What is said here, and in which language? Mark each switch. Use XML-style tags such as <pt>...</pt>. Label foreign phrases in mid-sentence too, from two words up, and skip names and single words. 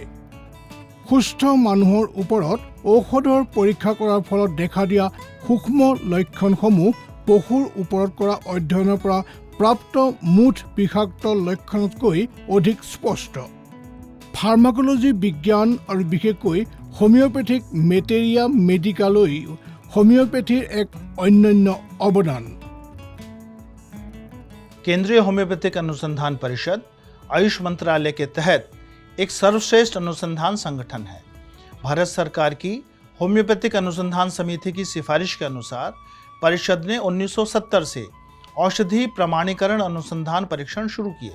<as>সুস্থ মানুহৰ ওপৰত ঔষধৰ পৰীক্ষা কৰাৰ ফলত দেখা দিয়া সূক্ষ্ম লক্ষণসমূহ পশুৰ ওপৰত কৰা অধ্যয়নৰ পৰা প্ৰাপ্ত মুঠ বিষাক্ত লক্ষণতকৈ অধিক স্পষ্ট। ফাৰ্মাকলজি বিজ্ঞান আৰু বিশেষকৈ হোমিওপেথিক মেটেৰিয়া মেডিকালৈ হোমিওপেথিৰ এক অনন্য অৱদান।</as> <hi>केंद्रीय होम्योपैथिक अनुसंधान परिषद आयुष मंत्रालय के तहत एक सर्वश्रेष्ठ अनुसंधान संगठन है। भारत सरकार की होम्योपैथिक अनुसंधान समिति की सिफारिश के अनुसार परिषद ने 1970 से औषधि प्रमाणीकरण अनुसंधान परीक्षण शुरू किए।</hi>